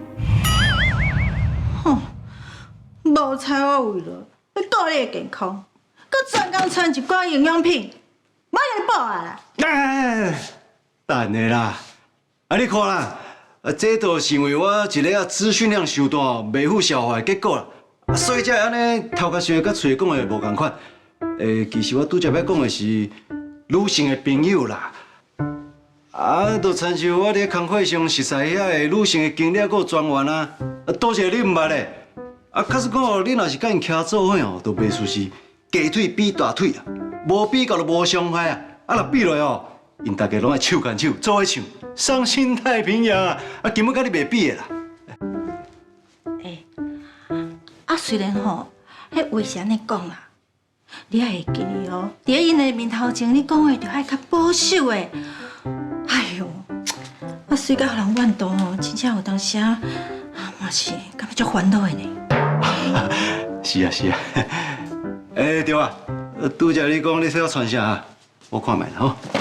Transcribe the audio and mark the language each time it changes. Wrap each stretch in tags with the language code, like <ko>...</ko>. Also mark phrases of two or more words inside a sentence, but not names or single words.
<nan>哼，无睬我为了要顾你的健康，佮专工穿一寡营养品，我给你补啊啦！等下啦，你看啦，这都是因为我一个资讯量伤大，袂赴消化的结果啦。所以才会安尼头壳想甲嘴讲的无共款。其实我拄则要讲的是女性的朋友啦。就亲像我伫工会上熟悉遐个女性的经理佮专员啊，多谢你唔捌咧。假使讲哦，你若是甲因徛做伙哦，都袂输是鸡腿比大腿啊，无比较就无伤害啊。若比落哦，因大家拢爱手牵手做伙唱《伤心太平洋》啊，根本甲你袂比的啦。虽然吼，迄话是安尼讲啦，你也会记哩哦。伫因的面头前，你讲话着爱较保守的。哎呦，我随甲人怨妒哦，真正有当时嘛是感觉足烦恼的呢。是啊是啊，对啊，拄则你讲你说要穿啥啊？我看卖啦吼。</nan>